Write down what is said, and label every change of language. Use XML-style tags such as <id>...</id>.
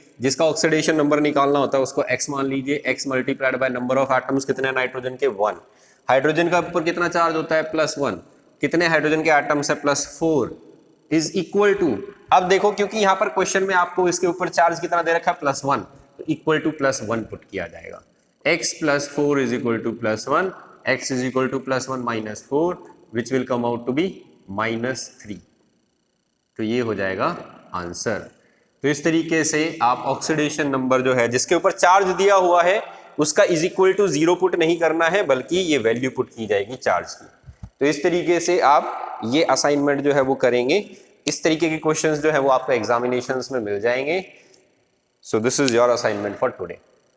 <hi>जिसका oxidation number निकालना होता है उसको x मान लीजिए,</hi> <en>x multiplied by number of atoms</en> <hi>कितने नाइट्रोजन के 1। हाइड्रोजन का ऊपर कितना चार्ज होता है? +1। कितने हाइड्रोजन के एटम्स है?</hi> <en>+4 is equal to.</en> <hi>अब देखो, क्योंकि यहाँ पर क्वेश्चन में आपको इसके ऊपर चार्ज कितना दे रखा है? +1, तो इक्वल टू +1 पुट किया जाएगा।</hi> <en>x + 4 is equal to +1, x is equal to +1 - 4 which will come out to be -3।</en> <hi>तो ये हो जाएगा आंसर। तो इस तरीके से आप ऑक्सीडेशन नंबर जो है जिसके ऊपर चार्ज दिया हुआ है उसका इज इक्वल टू 0 पुट नहीं करना है, बल्कि ये वैल्यू पुट की जाएगी चार्ज की। तो इस तरीके से आप ये असाइनमेंट जो है वो करेंगे। इस तरीके के क्वेश्चंस जो है वो आपको एग्जामिनेशंस में मिल जाएंगे।</hi> <en>So this is your assignment for today.</en>